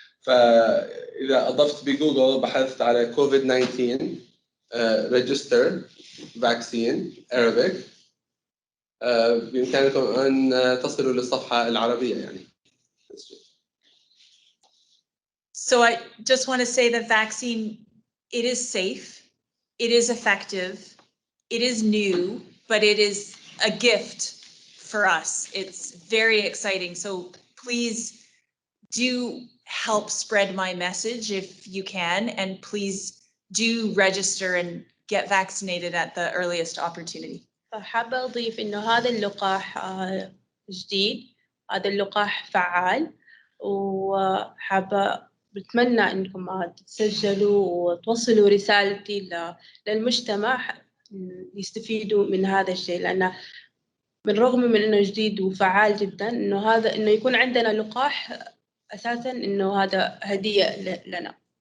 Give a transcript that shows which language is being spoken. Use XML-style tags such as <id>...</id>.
<ar>فإذا أضفت بجوجل بحثت على COVID-19</ar> <en>register vaccine Arabic،</en> <ar>بإمكانكم أن تصلوا للصفحة العربية يعني.</ar> <en>So I just want to say that vaccine, it is safe, it is effective, it is new, but it is a gift for us. It's very exciting. So please do help spread my message if you can, and please do register and get vaccinated at the earliest opportunity.</en> <ar>حابة أضيف إنه هذا اللقاح جديد، هذا اللقاح فعال، وحابة بتمنى إنكم تتسجلوا وتوصلوا رسالتي للمجتمع يستفيدوا من هذا الشيء، لأنه بالرغم من إنه جديد وفعال جدا، إنه يكون عندنا لقاح أساسا إنه هذا هدية لنا.</ar>